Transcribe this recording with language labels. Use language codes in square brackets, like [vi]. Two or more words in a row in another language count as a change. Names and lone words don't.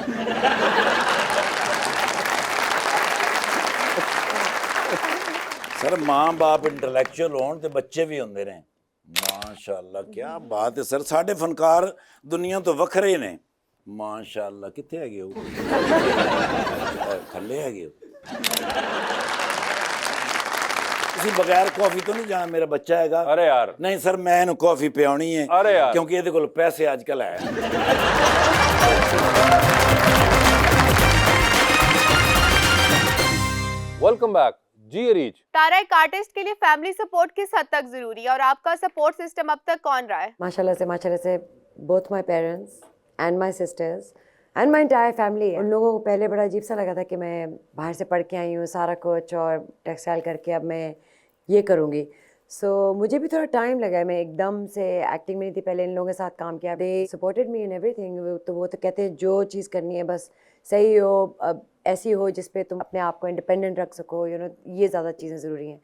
[pa] ਸਰ ਮਾਂ ਬਾਪ ਇੰਟੈਲੈਕਚੁਅਲ ਹੋਣ ਤੇ ਬੱਚੇ ਵੀ ਹੁੰਦੇ ਨੇ। ਮਾਸ਼ਾਅੱਲਾ ਕੀ ਬਾਤ ਹੈ ਸਰ। ਸਾਡੇ ਫਨਕਾਰ ਦੁਨੀਆ ਤੋਂ ਵੱਖਰੇ ਨੇ ਮਾਸ਼ਾਅੱਲਾ। ਕਿੱਥੇ ਹੈਗੇ ਹੋ ਥੱਲੇ ਹੈਗੇ ਹੋ ਤੁਸੀਂ ਬਗੈਰ ਕਾਫੀ ਤੋਂ ਨਹੀਂ ਜਾਣਾ। ਮੇਰਾ ਬੱਚਾ ਹੈਗਾ। [hi] अरे यार [pa] ਨਹੀਂ ਸਰ ਮੈਂ ਇਹਨੂੰ ਕਾਫੀ ਪਿਆਉਣੀ ਹੈ ਅਰੇ ਯਾਰ। ਕਿਉਂਕਿ ਇਹਦੇ ਕੋਲ ਪੈਸੇ ਅੱਜ ਕੱਲ ਹੈ। [en] welcome back ji reach [hi] तारा एक आर्टिस्ट के लिए [en] family support [hi] किस हद तक जरूरी है और आपका [en] support system [hi] अब तक कौन रहा है? माशाल्लाह से [en] both my parents and my sisters and my entire family. [hi] उन लोगों को पहले बड़ा अजीब सा लगा था कि मैं बाहर से पढ़ के आई हूँ सारा कुछ और टेक्सटाइल करके अब मैं ये करूँगी। सो मुझे भी थोड़ा टाइम लगा है। मैं एकदम से एक्टिंग में नहीं थी। पहले इन लोगों के साथ काम किया। [en] they supported me in everything. [hi] तो वो तो कहते हैं जो चीज़ करनी है बस सही हो, अब ऐसी हो जिस पे तुम अपने आप को इंडिपेंडेंट रख सको, [en] you know, [hi] ये ज़्यादा चीज़ें ज़रूरी हैं।